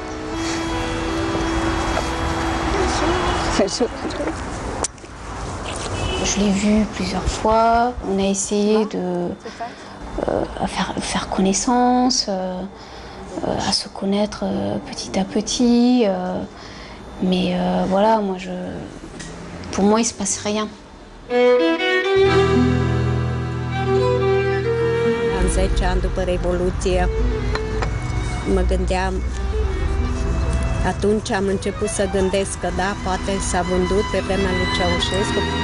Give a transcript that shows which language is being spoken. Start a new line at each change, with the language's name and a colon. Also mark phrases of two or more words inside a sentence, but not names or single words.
French: Je l'ai vu plusieurs fois. On a essayé de faire connaissance, à se connaître petit à petit. Mais voilà, pour moi, il ne se passe rien.
Romanian: Am 10 ani după Revoluție, mă gândeam, atunci am început să gândesc că da, poate s-a vândut pe vremea lui Ceaușescu.